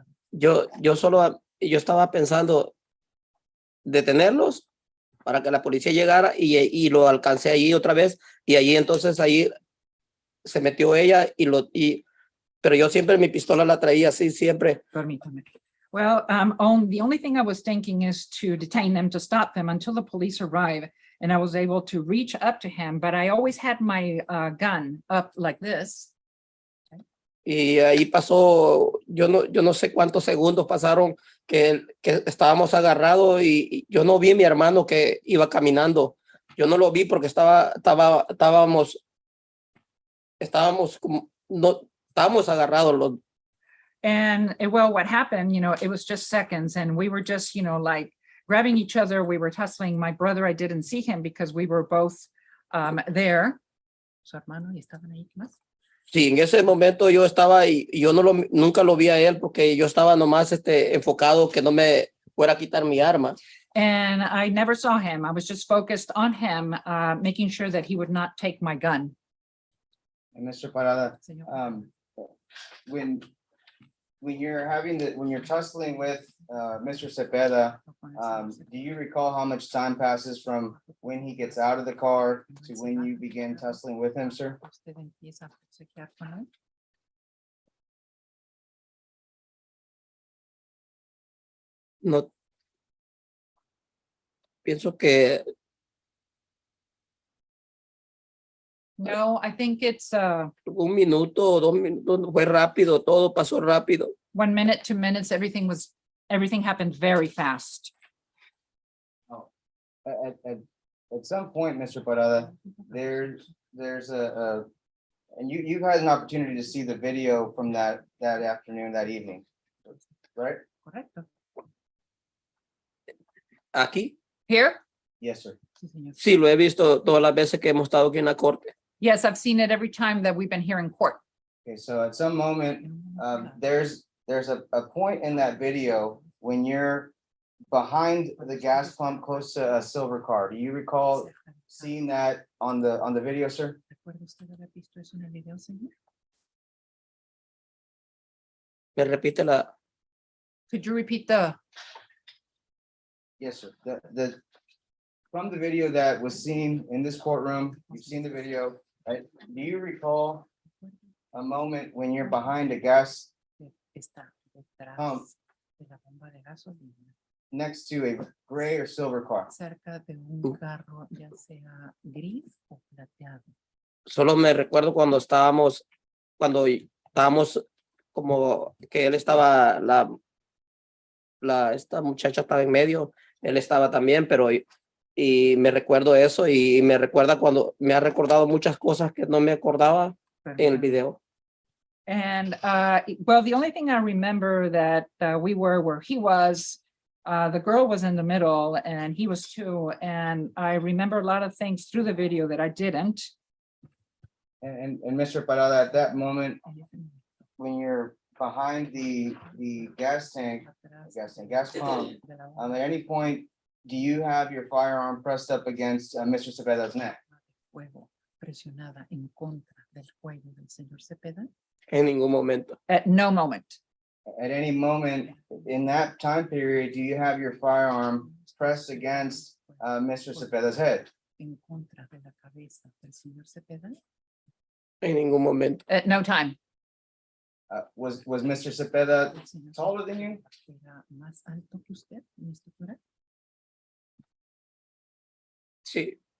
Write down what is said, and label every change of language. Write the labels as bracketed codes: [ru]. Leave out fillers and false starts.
[es] Yo estaba pensando detenerlos para que la policía llegara y lo alcancé allí otra vez y allí entonces ahí se metió ella pero yo siempre mi pistola la traía así siempre. Permítame. [en] Well, the only thing I was thinking is to detain them, to stop them until the police arrive. And I was able to reach up to him, but I always had my gun up like this. [es] Y ahí pasó, yo no sé cuántos segundos pasaron que estábamos agarrados y yo no vi a mi hermano que iba caminando Yo no lo vi porque estábamos como, no, estábamos agarrados los. [en] And well, what happened, it was just seconds and we were just, like grabbing each other. We were tussling. My brother, I didn't see him because we were both there. [es] Su hermano, y estaban ahí, ¿qué más? Sí, en ese momento yo estaba y yo nunca lo vi a él porque yo estaba nomás enfocado que no me fuera a quitar mi arma. [en] And I never saw him. I was just focused on him, making sure that he would not take my gun. And Mr. Parada, [es] Señor. [en] when you're tussling with Mr. Cepeda, do you recall how much time passes from when he gets out of the car to when you begin tussling with him, sir? [es] Usted empieza a forcejear con él. No. Pienso que [en] No, I think it's [es] 1 minuto o 2 minutos, fue rápido, todo pasó rápido. [en] 1 minute, 2 minutes. Everything happened very fast. At some point, Mr. Parada, there's and you've had an opportunity to see the video from that afternoon, that evening, right? [es] Correcto. Aquí, [en] Here? Yes, sir. [es] Sí, señor. sí, lo he visto todas las veces que hemos estado aquí en la corte. [en] Yes, I've seen it every time that we've been here in court. Okay, so at some moment, there's a point in that video when you're behind the gas pump close to a silver car. Do you recall seeing that on the video, sir? [es] ¿Recuerda usted haber visto eso en el video, señor? Me repite la. [en] Could you repeat the? Yes, sir. From the video that was seen in this courtroom, you've seen the video, right? Do you recall a moment when you're behind a gas [es] Está detrás de la bomba de gasolina, [en] next to a gray or silver car? [es] cerca de un carro, ya sea gris o plateado. Solo me recuerdo cuando estábamos como que él estaba, esta muchacha estaba en medio, él estaba también, pero y me recuerdo eso y me recuerda cuando me ha recordado muchas cosas que no me acordaba en el video. [en] And well, the only thing I remember that we were where he was, the girl was in the middle and he was too. And I remember a lot of things through the video that I didn't. And Mr. Parada, at that moment, when you're behind the gas pump, at any point, do you have your firearm pressed up against Mr. Cepeda's neck? [es] Fuego presionada en contra del cuello del señor Cepeda. En ningún momento. [en] At no moment. At any moment in that time period, do you have your firearm pressed against Mr. Cepeda's head? [es] En contra de la cabeza del señor Cepeda. En ningún momento. [en] At no time. Was Mr. Cepeda [es] El señor [en] taller than you? [es] era más alto que usted en estatura. Sí,